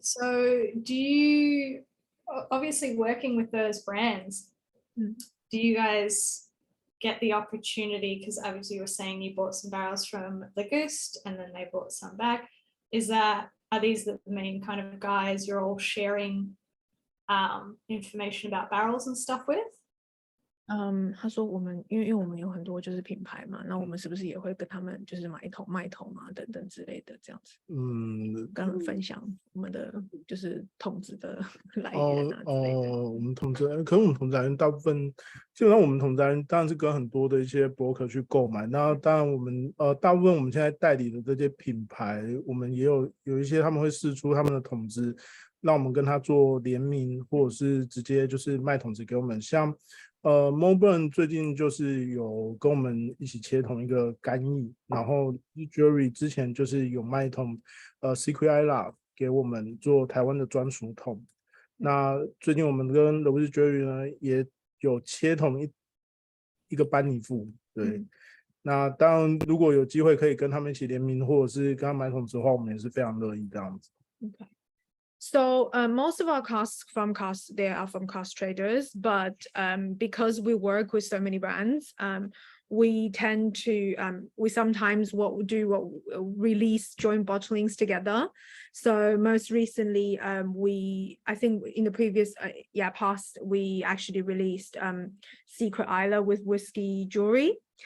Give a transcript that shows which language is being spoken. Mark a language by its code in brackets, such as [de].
[en] So do you, obviously working with those brands, do you guys get the opportunity, because obviously you were saying you bought some barrels from the Gust and then they bought some back. Are these the main kind of guys you're all sharing information about barrels and stuff with? [zh] 他说我们因为我们有很多就是品牌嘛，那我们是不是也会跟他们就是买一桶卖桶啊等等之类的这样子？跟他们分享我们的就是桶子的来源啊之类的。我们桶子，可是我们桶子来源大部分基本上我们桶子来源当然是跟很多的一些broker去购买。那当然我们大部分我们现在代理的这些品牌，我们也有一些他们会释出他们的桶子，让我们跟他做联名，或者是直接就是卖桶子给我们。像Melbourne 最近就是有跟我们一起切同一个干邑，然后 Jerry 之前就是有卖一桶Secret Isla 给我们做台湾的专属桶。那最近我们跟 Louis Jerry 呢也有切同一个班尼富，对。那当然如果有机会可以跟他们一起联名，或者是跟他买桶子的话，我们也是非常乐意这样子。 [en] Okay. So most of our casks they are from cask traders, but because we work with so many brands, we tend to we sometimes release joint bottlings together. So most recently, I think in the previous past, we actually released Secret Isla with Whiskey Jewelry.